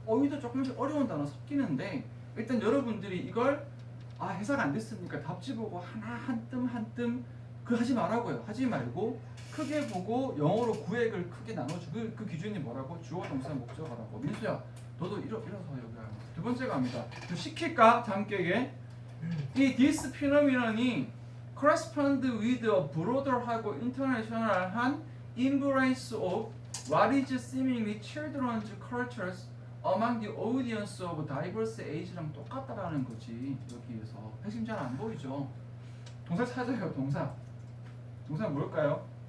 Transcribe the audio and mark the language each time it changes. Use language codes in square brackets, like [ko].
[ko] 어휘도 조금씩 어려운 단어 섞이는데 일단 여러분들이 이걸 해석 안 됐으니까 답지 보고 하나 한 뜸 그 하지 말라고요. 하지 말고 크게 보고 영어로 구획을 크게 나눠주고 그 기준이 뭐라고? 주어 동사 목적어라고. 민수야 너도 일어서 여기 두 번째 갑니다. 좀 시킬까? 잠깨게 이 [en] this phenomenon이 correspond with a broader하고 international한 embrace of what is seemingly children's cultures among the audience of diverse age [ko] 랑 똑같다라는 거지. 여기에서 핵심 잘 안 보이죠? 동사 찾아요. 동사 뭘까요?